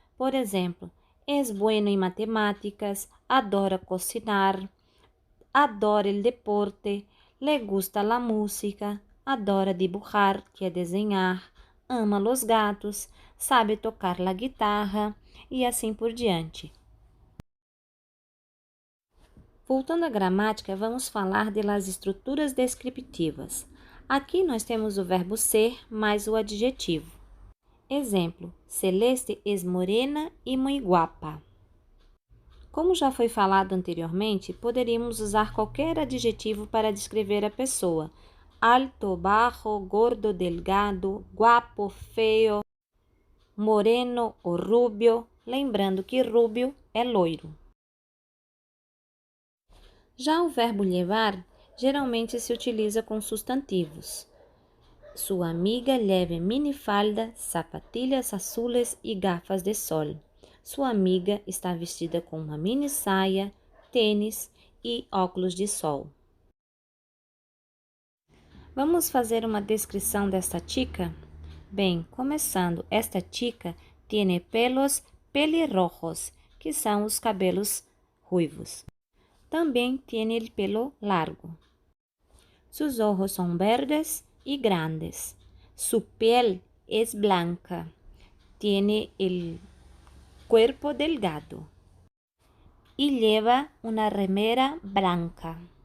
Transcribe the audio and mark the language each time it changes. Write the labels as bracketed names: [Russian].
[Portuguese] Por exemplo, [Spanish] es bueno em matemáticas, adora cocinar, adora el deporte, le gusta la música, adora dibujar, [Portuguese] que é desenhar, [Spanish] ama los gatos, sabe tocar la guitarra [Portuguese] e assim por diante. Voltando à gramática, vamos falar das estruturas descriptivas. Aqui nós temos o verbo ser mais o adjetivo. Exemplo, [Spanish] Celeste es morena y muy guapa. [Portuguese] Como já foi falado anteriormente, poderíamos usar qualquer adjetivo para descrever a pessoa. Alto, bajo, gordo, delgado, guapo, feio, moreno ou rubio, lembrando que rubio é loiro. Já o verbo llevar geralmente se utiliza com substantivos. Sua amiga [Spanish] lleva minifalda, sapatilhas azules e gafas de sol. [Portuguese] Sua amiga está vestida com uma mini saia, tênis e óculos de sol. Vamos fazer uma descrição desta chica? Bem, começando, [Spanish] esta chica tiene pelos pelirrojos, [Portuguese] que são os cabelos ruivos. Também [Spanish] tiene el pelo largo. Sus ojos son verdes y grandes. Su piel es blanca. Tiene el cuerpo delgado. Y lleva una remera blanca.